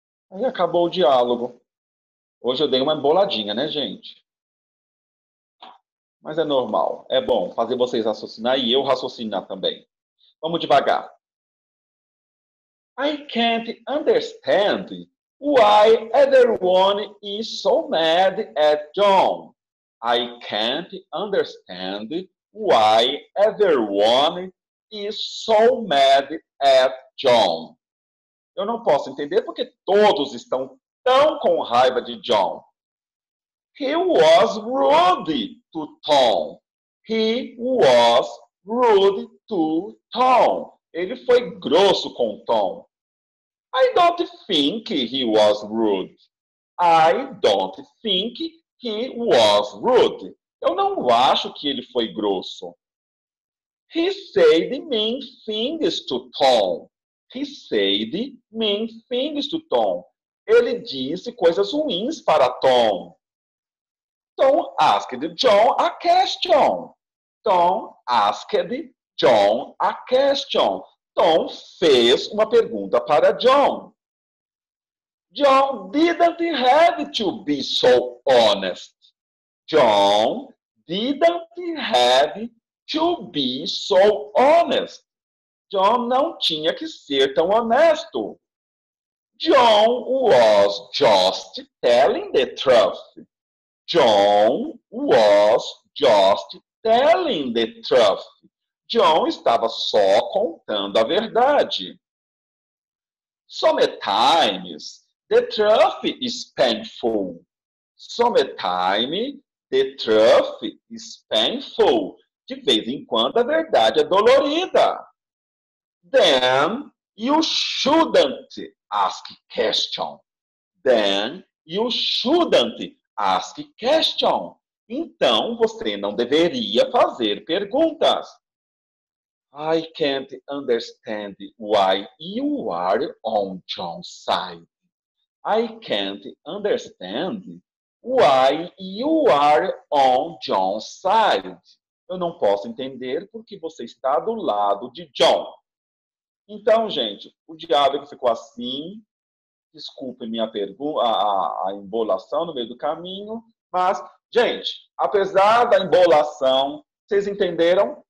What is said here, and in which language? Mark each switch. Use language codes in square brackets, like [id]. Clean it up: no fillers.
[pt] Aí acabou o diálogo. Hoje eu dei uma emboladinha, né, gente? Mas é normal. É bom fazer vocês raciocinar e eu raciocinar também. Vamos devagar. [en] I can't understand why everyone is so mad at John. I can't understand why everyone is so mad at John. [pt] Eu não posso entender porque todos estão tão com raiva de John. [en] He was rude to Tom. He was rude to Tom. [pt] Ele foi grosso com Tom. [en] I don't think he was rude. I don't think he was rude. [pt] Eu não acho que ele foi grosso. [en] He said mean things to Tom. He said mean things to Tom. [pt] Ele disse coisas ruins para Tom. [en] Tom asked John a question. Tom asked John a question. [pt] Tom fez uma pergunta para John. [en] John didn't have to be so honest. John didn't have to be so honest. [pt] John não tinha que ser tão honesto. [en] John was just telling the truth. John was just telling the truth. [pt] John estava só contando a verdade. [en] Sometimes the truth is painful. Sometimes the truth is painful. [pt] De vez em quando a verdade é dolorida. [en] Then you shouldn't ask question. Then you shouldn't ask question. [pt] Então você não deveria fazer perguntas. [en] I can't understand why you are on John's side. I can't understand why you are on John's side. [pt] Eu não posso entender porque você está do lado de John. Então, gente, o diálogo ficou assim. Desculpe minha pergunta, a embolação no meio do caminho. Mas, gente, apesar da embolação, vocês entenderam?